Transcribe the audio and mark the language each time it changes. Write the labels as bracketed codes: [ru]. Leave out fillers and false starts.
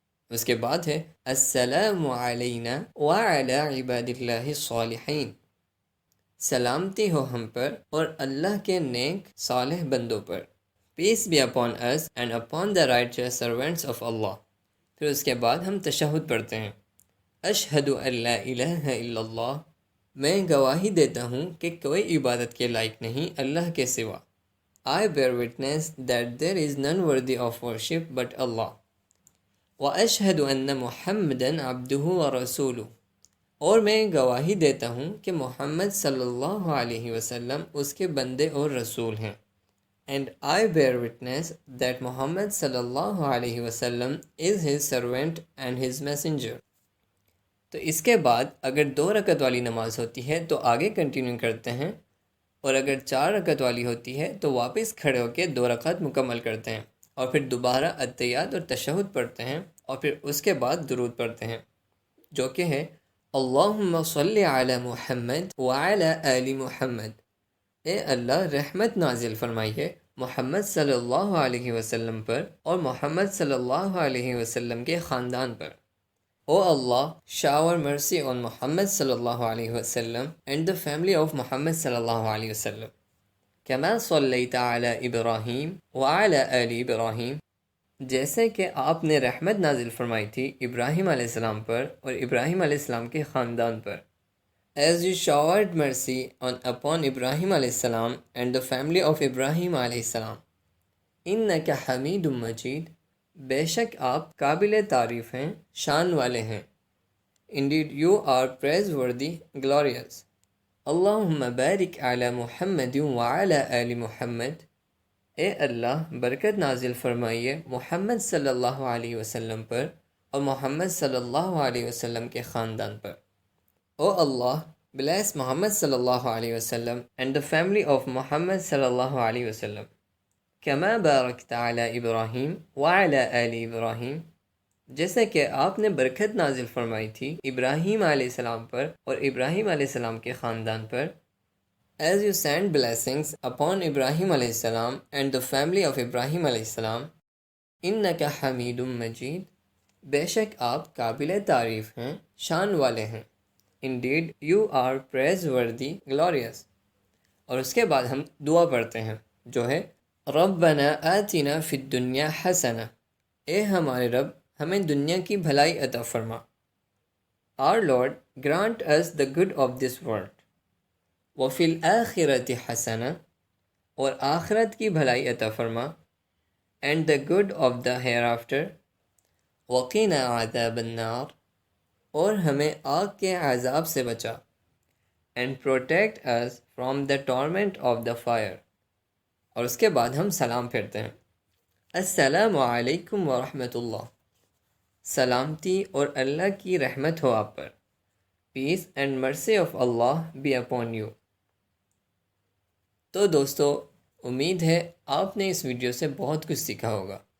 [ur] اس کے بعد ہے [ar] السلام علینا وعلی عباد اللہ الصالحین، [ur] سلامتی ہو ہم پر اور اللہ کے نیک صالح بندوں پر. [en] Peace be upon us and upon the righteous servants of Allah. [ur] پھر اس کے بعد ہم تشہد پڑھتے ہیں. [ar] اشہد ان لا الہ الا اللہ، [ur] میں گواہی دیتا ہوں کہ کوئی عبادت کے لائق نہیں اللہ کے سوا. [en] I bear witness that there is none worthy of worship but Allah. [ar] وَأَشْهَدُ أَنَّ مُحَمَّدًا عَبْدُهُ وَرَسُولُهُ، [ur] اور میں گواہی دیتا ہوں کہ محمد صلی اللہ علیہ وسلم اس کے بندے اور رسول ہیں. [en] And I bear witness that Muhammad صلی اللہ علیہ وسلم is his servant and his messenger. [ur] تو اس کے بعد اگر 2 رکعت والی نماز ہوتی ہے تو آگے کنٹینیو کرتے ہیں، اور اگر 4 رکعت والی ہوتی ہے تو واپس کھڑے ہو کے 2 رکعت مکمل کرتے ہیں، اور پھر دوبارہ التحیات اور تشہد پڑھتے ہیں، اور پھر اس کے بعد درود پڑھتے ہیں جو کہ ہے [ar] اللہم صلی علی محمد وعلی آل محمد. [ur] اے اللہ رحمت نازل فرمائیے محمد صلی اللہ علیہ وسلم پر اور محمد صلی اللہ علیہ وسلم کے خاندان پر. [en] O Allah shower mercy on Muhammad صلی اللہ علیہ وسلم and the family of Muhammad صلی اللہ علیہ وسلم. [ar] کما صلیت علی ابراہیم وعلی آل ابراہیم، [ur] جیسے کہ آپ نے رحمت نازل فرمائی تھی ابراہیم علیہ السلام پر اور ابراہیم علیہ السلام کے خاندان پر. [en] As you showered mercy upon Ibrahim علیہ السلام and the family of Ibrahim علیہ السلام. [ar] انک حمید مجید، [ur] بے شک آپ قابل تعریف ہیں، شان والے ہیں. [en] Indeed you are praiseworthy, glorious. [ar] اللہم بارک علی محمد وعلی آل محمد. [ur] اے اللہ برکت نازل فرمائیے محمد صلی اللہ علیہ وسلم پر اور محمد صلی اللہ علیہ وسلم کے خاندان پر. [en] O Allah bless Muhammad صلی اللہ علیہ وسلم and the family of Muhammad صلی اللہ علیہ وسلم. [ar] کما بارکت علی ابراہیم وعلی آل ابراہیم، [ur] جیسے کہ آپ نے برکت نازل فرمائی تھی ابراہیم علیہ السلام پر اور ابراہیم علیہ السلام کے خاندان پر. [en] As you send blessings upon Ibrahim علیہ السلام and the family of Ibrahim علیہ السلام. [ar] انک حمید مجید، [ur] بے شک آپ قابل تعریف ہیں، شان والے ہیں. [en] Indeed you are praiseworthy, glorious. [ur] اور اس کے بعد ہم دعا پڑھتے ہیں جو ہے [ar] ربنا آتنا فی الدنیا حسنہ. [ur] اے ہمارے رب ہمیں دنیا کی بھلائی عطا فرما. [en] Our Lord grant us the good of this world. [ar] وفی الآخرۃ حسنہ، [ur] اور آخرت کی بھلائی عطا فرما. [en] And the good of the hereafter. [ar] وقنا عذاب النار، [ur] اور ہمیں آگ کے عذاب سے بچا. [en] And protect us from the torment of the fire. [ur] اور اس کے بعد ہم سلام پھیرتے ہیں. [ar] السلام علیکم ورحمۃ اللہ، [ur] سلامتی اور اللہ کی رحمت ہو آپ پر. [en] Peace and mercy of Allah be upon you. [ur] تو دوستو امید ہے آپ نے اس ویڈیو سے بہت کچھ سیکھا ہوگا.